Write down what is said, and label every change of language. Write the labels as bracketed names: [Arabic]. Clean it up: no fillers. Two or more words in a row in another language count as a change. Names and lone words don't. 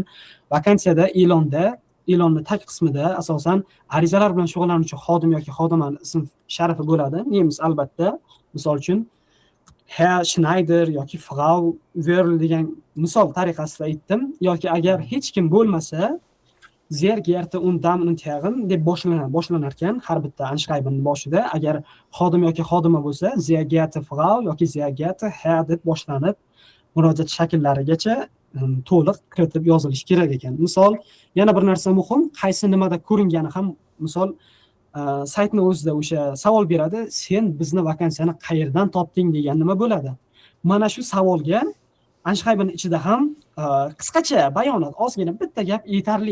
[Uzbek] Vakansiyada e'lonni tag qismida asosan arizalar bilan shug'ullanuvchi xodim yoki xodimani ism sharifi bo'ladi. Nemis albatta. Misol uchun Herr Schneider yoki Frau Wörl degan misol tariqasida aytdim. Yoki agar hech kim bo'lmasa, [German] sehr geehrte und Damen und Herren [Uzbek] deb boshlanar ekan har bitta anschreibenning boshida. Agar xodim yoki xodima bo'lsa, [German] sehr geehrte Frau [Uzbek] yoki [German] sehr geehrte Herr [Uzbek] deb boshlanib, murojaat shakllarigacha to'liq kiritib yozilishi kerak ekan. Misol, yana bir narsa muhim, qaysi nimada ko'ringani ham, misol saytni o'zida o'sha savol beradi, sen bizni vakansiyani qayerdan topding degan nima bo'ladi. Mana shu savolga anschreiben ichida ham qisqacha bayonot, ozgina bitta gap yetarli.